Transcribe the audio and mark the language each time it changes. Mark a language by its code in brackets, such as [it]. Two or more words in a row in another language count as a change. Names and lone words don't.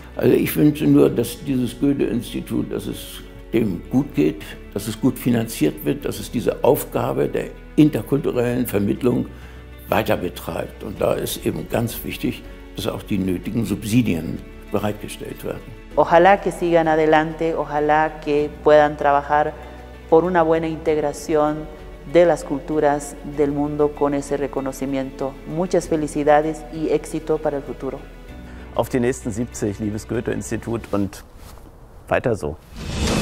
[de] Also ich wünsche nur, dass dieses Goethe-Institut, dass es dem gut geht, dass es gut finanziert wird, dass es diese Aufgabe der interkulturellen Vermittlung weiter betreibt. Und da ist eben ganz wichtig, dass auch die nötigen Subsidien bereitgestellt werden. [es] Ojalá que sigan adelante, ojalá que puedan trabajar por una buena integración de las culturas del mundo con ese reconocimiento. Muchas felicidades y éxito para el futuro. [de] Auf die nächsten 70, liebes Goethe-Institut, und weiter so.